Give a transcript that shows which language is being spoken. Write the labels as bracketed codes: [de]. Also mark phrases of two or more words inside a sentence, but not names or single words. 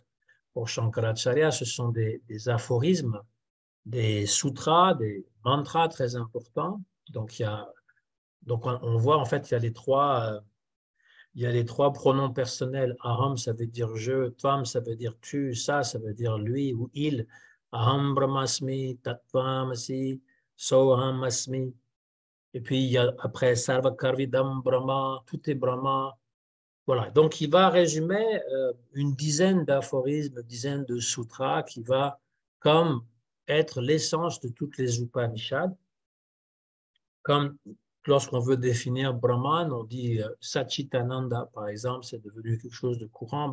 [fr] Pour Shankaracharya, ce sont des aphorismes, des sutras, des mantras très importants. Donc, on voit en fait, il y a les trois pronoms personnels. Aham, ça veut dire je, tvam, ça veut dire tu, ça veut dire lui ou il. [sa] Aham brahmasmi, tattvamasi, soham asmi. [fr] Et puis, il y a après [sa] sarva karvidam brahma, [fr] tout est brahma. Voilà. Donc, il va résumer une dizaine d'aphorismes, une dizaine de sutras qui va comme être l'essence de toutes les Upanishads. Comme lorsqu'on veut définir Brahman, on dit Satchitananda, par exemple, c'est devenu quelque chose de courant.